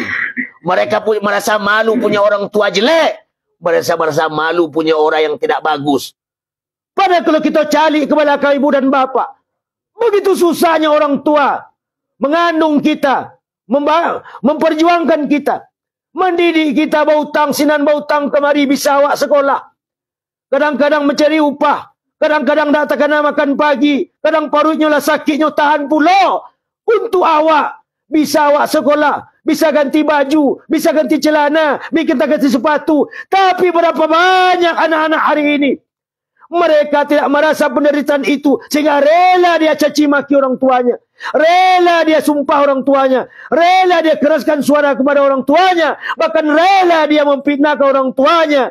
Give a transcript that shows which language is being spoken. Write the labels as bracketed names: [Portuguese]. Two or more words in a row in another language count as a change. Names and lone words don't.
[Indonesian] Mereka merasa malu punya orang tua jelek. Merasa malu punya orang yang tidak bagus. Padahal kalau kita cari ke belakang ibu dan bapa, begitu susahnya orang tua mengandung kita, memperjuangkan kita, mendidik kita, [Minangkabau] bautang sinan bautang kemari bisa awak sekolah. [Indonesian] Kadang-kadang mencari upah, kadang-kadang tak kena makan pagi, kadang parutnya lah sakitnya tahan pula. Untuk awak bisa awak sekolah, bisa ganti baju, bisa ganti celana, bisa ganti sepatu. Tapi berapa banyak anak-anak hari ini mereka tidak merasa penderitaan itu, sehingga rela dia caci maki orang tuanya, rela dia sumpah orang tuanya, rela dia keraskan suara kepada orang tuanya, bahkan rela dia memfitnahkan orang tuanya.